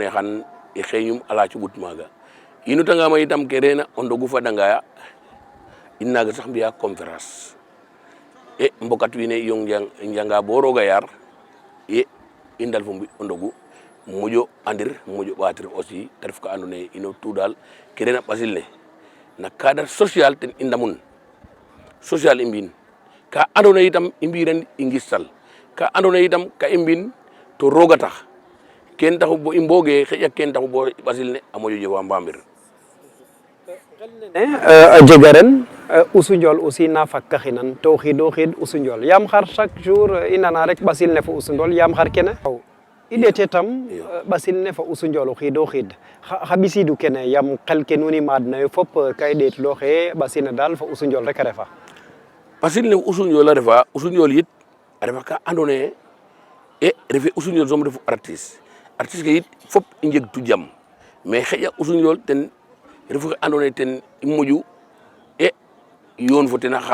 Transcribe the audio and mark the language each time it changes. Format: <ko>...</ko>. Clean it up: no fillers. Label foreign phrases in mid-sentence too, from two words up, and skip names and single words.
<srr>yee xan i xeeñum a laac ɓut maaga i nutangama itam ke reena o ndogu fadangaya in naaga sax mbi'a conférence mbokat wiin we yong njanga bo roog a yaar i ndal fo mbi o ndogu moƴo andir moƴo ɓaatir aussi te ref ka andoona yee ino tout daal ke reena ɓasil ne na</srr> <fr>cadre social</fr> <srr>ten i ndamun social i mbi'in ka andoona yee itam i mbi'iran i ngistal ka andoona yee itam ka i mbi'in to roog a tax ken taxu bo i mbooge xaƴa ken taxu bo ɓasil ne a moƴo jofa mbamir a jega ren Usu Ndiol aussi na fakkaxinan to o xiid o xiid Usu Ndiol yaam xar</srr> <fr>chaque jour</fr> <srr>i nana rek ɓasil ne fo Usu Ndiol yaam xar kene i ɗeete tam ɓasil ne fo Usu Ndiol o xiid o xiid xa ɓisiidu kene yaam xel ke nuun i maadnayo fop ka i ɗeetlooxe ɓasil ne daal fo Usu Ndiol rek a refa ɓasil ne Usu Ndiol a refa Usu Ndiol yit a refa ka andoona yee refe Usu Ndiol soom refu artiste ke yit fop i njegtu jam mais xaƴa Usu Ndiol ten refu xe andoona yee ten i moƴu yoon fo ten a</srr>